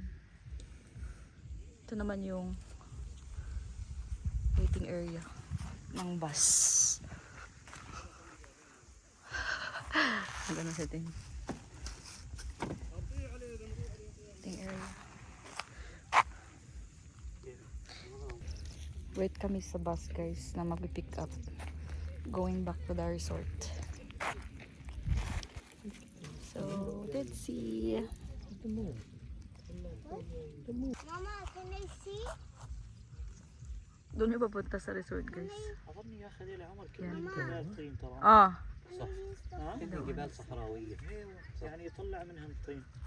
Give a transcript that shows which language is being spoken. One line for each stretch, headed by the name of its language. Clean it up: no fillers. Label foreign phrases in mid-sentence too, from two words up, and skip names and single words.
Filipino: Ito naman yung
English: waiting area
Filipino: ng bus. Ang ganda setting.
English: Waiting area.
Filipino: Wait kami sa bus guys na mag-pick up
English: going back to the resort. So, let's see. Mama, can I see?
Filipino: Doon yung papunta sa resort guys.
Arabic: أظن يا أخي هذه العمر يعني جبال طين ترى. Ah, صح. ها؟ جبال صحراوية. يعني يطلع منها الطين.